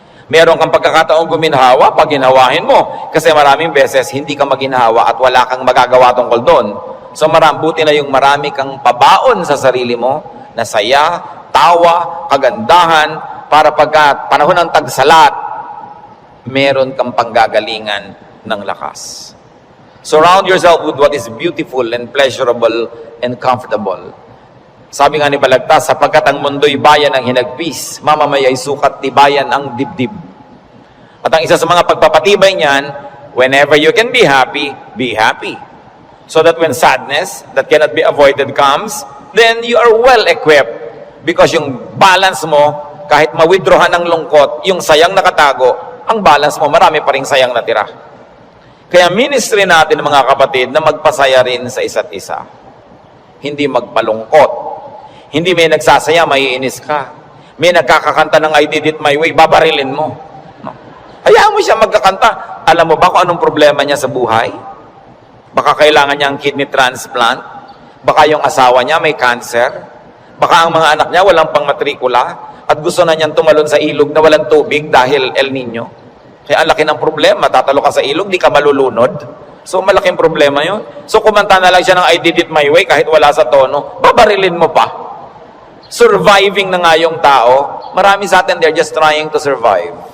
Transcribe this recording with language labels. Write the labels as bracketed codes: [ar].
[tl] Meron kang pagkakataong guminhawa, pag ginawahin mo. Kasi maraming beses hindi ka maginhawa at wala kang magagawa tungkol doon. So buti na yung marami kang pabaon sa sarili mo na saya, tawa, kagandahan, para pagka panahon ng tagsalat, meron kang panggagalingan ng lakas. [en] Surround yourself with what is beautiful and pleasurable and comfortable. [tl] Sabi nga ni Balagtas, sapagkat ang mundo'y bayan ng hinagpis, mamamaya'y sukat tibayan ang dibdib. At ang isa sa mga pagpapatibay niyan, [en] whenever you can be happy, [tl] be happy. [en] So that when sadness that cannot be avoided comes, then you are well equipped. [tl] Because yung balance mo, kahit ma-withdrawhan ng lungkot, yung sayang nakatago, ang balance mo, marami pa ring sayang natira. Kaya ministry natin, mga kapatid, na magpasaya rin sa isa't isa. Hindi magpalungkot. Hindi may nagsasaya, maiinis ka. May nagkakakanta ng I did it my way, babarilin mo. No? Hayaan mo siya magkakanta. Alam mo ba kung anong problema niya sa buhay? Baka kailangan niya ang kidney transplant. Baka yung asawa niya may cancer. Baka ang mga anak niya walang pangmatrikula. At gusto na niyang tumalon sa ilog na walang tubig dahil El Nino. Kaya ang laki ng problema. Tatalo ka sa ilog, di ka malulunod. So malaking problema yun. So kumanta na lang siya ng I Did It My Way kahit wala sa tono. Babarilin mo pa. Surviving na nga yung tao. Marami sa atin, [en] they're just trying to survive.